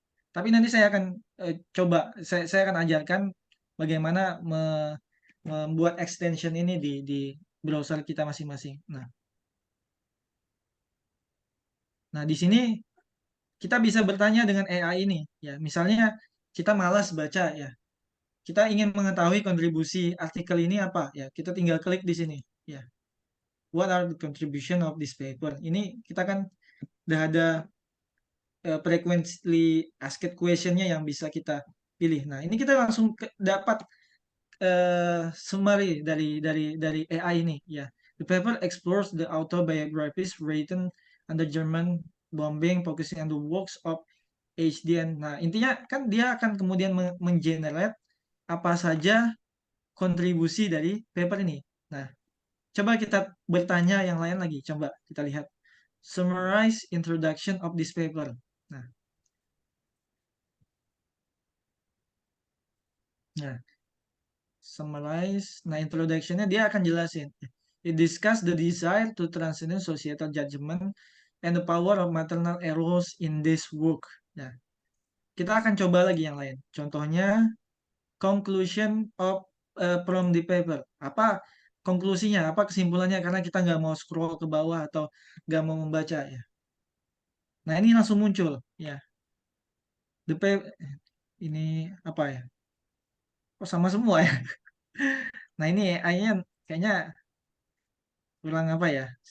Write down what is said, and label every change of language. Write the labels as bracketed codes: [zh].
[id] Tapi nanti saya akan coba, saya akan ajarkan bagaimana membuat extension ini di browser kita masing-masing. Nah, di sini kita bisa bertanya dengan AI ini. Ya, misalnya kita malas baca ya, kita ingin mengetahui kontribusi artikel ini apa ya, kita tinggal klik di sini. [en] Ya, what are the contribution of this paper? [id] Ini kita kan udah ada [en] frequently asked questionnya [id] yang bisa kita pilih. Nah, ini kita langsung dapat summary dari AI ini ya. [en] The paper explores the autobiographies written under German bombing, focusing on the works of HDN. [id] Nah, intinya kan dia akan kemudian mengenerate apa saja kontribusi dari paper ini. Nah, coba kita bertanya yang lain lagi. Coba kita lihat. [en] Summarize introduction of this paper. [id] Nah, nah summarize. Nah, introduction-nya dia akan jelasin. [en] It discuss the desire to transcend societal judgment and the power of maternal eros in this work. [id] Nah, kita akan coba lagi yang lain. Contohnya, [en] conclusion of from the paper. [id] Apa konklusinya? Apa kesimpulannya? Karena kita nggak mau scroll ke bawah atau nggak mau membaca ya. Nah, ini langsung muncul ya. The paper ini apa ya? Oh, sama semua ya. Nah, ini AI-nya kayaknya kurang apa ya?